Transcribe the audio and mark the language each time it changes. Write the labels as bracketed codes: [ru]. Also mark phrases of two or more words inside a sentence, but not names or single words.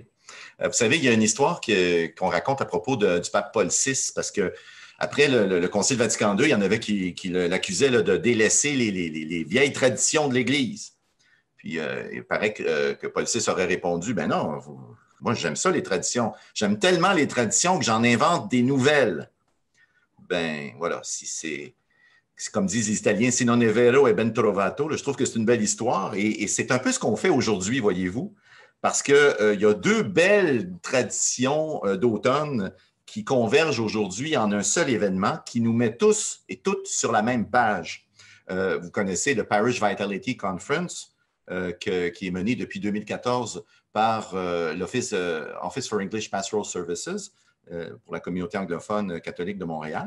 [fr] Vous savez, il y a une histoire qu'on raconte à propos du pape Paul VI, parce que après le Concile Vatican II, il y en avait qui l'accusaient de délaisser les vieilles traditions de l'Église. Puis il paraît que Paul VI aurait répondu, ben non, moi j'aime ça les traditions. J'aime tellement les traditions que j'en invente des nouvelles. Ben voilà, si c'est comme disent les Italiens, [it] si non è vero è ben trovato. [fr] Je trouve que c'est une belle histoire et c'est un peu ce qu'on fait aujourd'hui, voyez-vous, parce qu'il y a deux belles traditions d'automne qui convergent aujourd'hui en un seul événement qui nous met tous et toutes sur la même page. Vous connaissez le Parish Vitality Conference qui est mené depuis 2014 par l'Office Office for English Pastoral Services, pour la communauté anglophone catholique de Montréal.